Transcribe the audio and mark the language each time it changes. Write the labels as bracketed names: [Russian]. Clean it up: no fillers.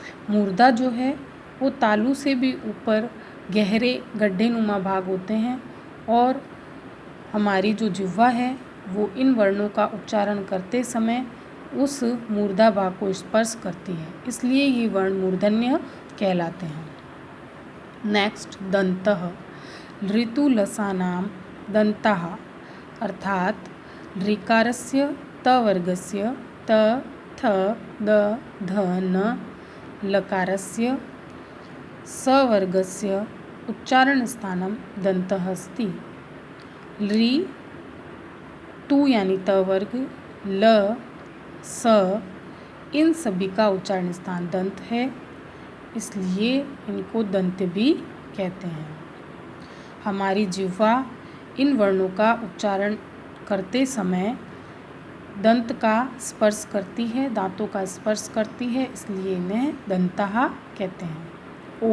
[Hindi] मूर्धा जो है वो तालु से भी ऊपर गहरे गड्ढे नुमा भाग होते हैं और हमारी जो जिह्वा है वो इन वर्णों का उच्चारण करते समय उस मूर्धा भाग को स्पर्श करती है, इसलिए ये वर्ण मूर्धन्य कहलाते हैं। [Sanskrit] नेक्स्ट दन्तः ऋतुलसानां दन्तः, अर्थात ऋकारस्य त वर्गस्य त थ द ध न लकारस्य स वर्गस्य उच्चारण स्थानम दन्तः अस्ति। [Hindi] ऋ तु यानी त वर्ग, ल स इन सभी का उच्चारण स्थान दंत है, इसलिए इनको दंत भी कहते हैं। हमारी जिह्वा इन वर्णों का उच्चारण करते समय दंत का स्पर्श करती है, दांतों का स्पर्श करती है, इसलिए इन्हें दंतः कहते हैं।